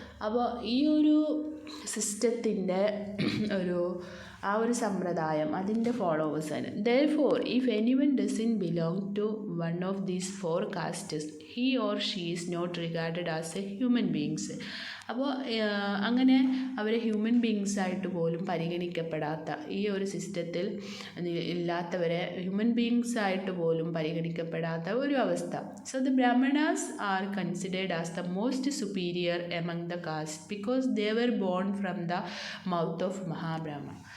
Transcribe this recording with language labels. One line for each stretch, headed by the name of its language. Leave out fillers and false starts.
Malayalam: അപ്പോൾ ഈ ഒരു സിസ്റ്റത്തിൻ്റെ ഒരു സമ്പ്രദായം, അതിൻ്റെ ഫോളോവേഴ്സാണ്.
English: Therefore, if anyone doesn't belong to one of these 4 castes, he or she is not regarded as a human beings.
Malayalam: അപ്പോൾ അങ്ങനെ അവരെ ഹ്യൂമൻ ബീങ്സായിട്ട് പോലും പരിഗണിക്കപ്പെടാത്ത ഈ ഒരു സിസ്റ്റത്തിൽ ഇല്ലാത്തവരെ ഹ്യൂമൻ ബീങ്സായിട്ട് പോലും പരിഗണിക്കപ്പെടാത്ത ഒരു അവസ്ഥ.
English: So the Brahmanas are considered as the most superior among the caste because they were born from the mouth of Mahabrahma.